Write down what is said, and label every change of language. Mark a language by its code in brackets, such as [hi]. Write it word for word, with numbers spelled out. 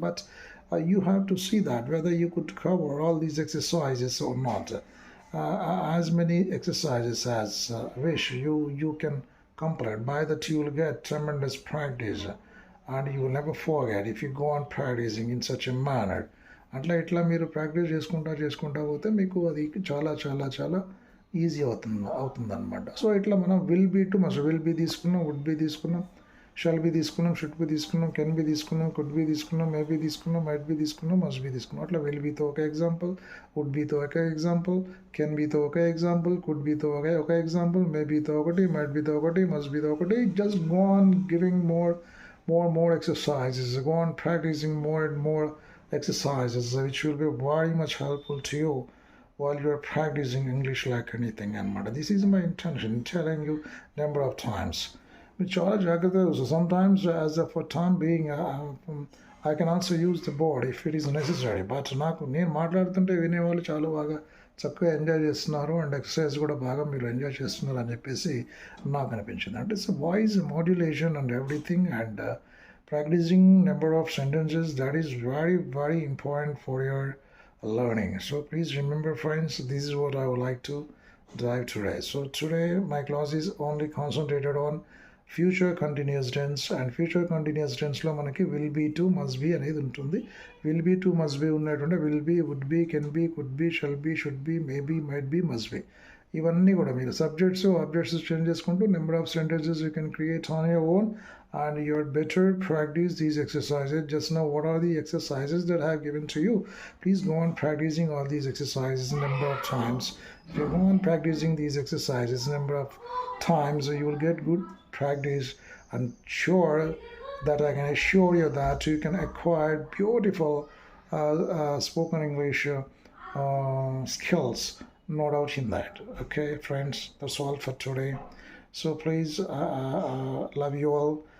[en] But uh, you have to see that whether you could cover all these exercises or not. Uh, as many exercises as uh, wish you you can complete. By that you will get tremendous practice, and you will never forget if you go on practicing in such a manner. [te] అట్లా ఇట్లా మీరు practice చేసుకుంటా చేసుకుంటా పోతే మీకు అది చాలా చాలా చాలా ఈజీ అవుతుంది అవుతుంది అనమాట. సో ఇట్లా మనం will be to must will be తీసుకున్నాం, వుడ్ బీ తీసుకున్నాం, షాల్ బీ తీసుకున్నాం, షుడ్ బీ తీసుకున్నాం, కెన్ బీ తీసుకున్నాం, కుడ్ బీ తీసుకున్నాం, మే బీ తీసుకున్నాం, మైట్ బీ తీసుకున్నాం, మస్ట్ బీ తీసుకున్నాం. అట్లా విల్ బీతో ఒక ఎగ్జాంపుల్, వుడ్ బీతో ఒక ఎగ్జాంపుల్, కెన్ బీతో ఒక ఎగ్జాంపుల్, కుడ్ బీతో ఒక ఒక ఎగ్జాంపుల్, మే బీతో ఒకటి, మైట్ బీతో ఒకటి, మస్ట్ బీతో ఒకటి. [en] Just go on giving more more more exercises, go on practicing more and more exercises, which will be very much helpful to you while you are practicing English like anything. And mother, this is my intention in telling you number of times. But [te] చాలా జాగ్రత్తగా చూసుకో. [en] Sometimes, as a for time being, uh, um, I can also use the board if it is necessary. [te] But నాకు నేను మాట్లాడుతుంటే వినేవాళ్ళు చాలా బాగా చక్కగా ఎంజాయ్ చేస్తున్నారు, అండ్ ఎక్సర్సైజ్ కూడా బాగా మీరు ఎంజాయ్ చేస్తున్నారు అని చెప్పేసి నాకు అనిపించింది. [en] అంటే it's voice modulation and everything, and practicing number of sentences, that is very very important for your learning. So please remember, friends, this is what I would like to drive today. So today my class is only concentrated on future continuous tense, and future continuous tense లో మనకి will be to must be [te] అనేది ఉంటుంది. [en] will be to must be ఉన్నటువంటి will be, would be, can be, could be, shall be, should be, maybe, might be, must be [te] ఇవన్నీ కూడా మీరు [en] Subjects objects change చేసుకుంటూ number of sentences you can create on your own, and your better practice these exercises. Just now what are the exercises that have given to you, please go on practicing all these exercises number of times. You go on practicing these exercises number of times, you will get good practice. And sure that I can assure you that you can acquire beautiful uh, uh, spoken English uh, uh, skills, no doubt in that. Okay, friends, that's all for today. So please, uh, uh, uh, love you all.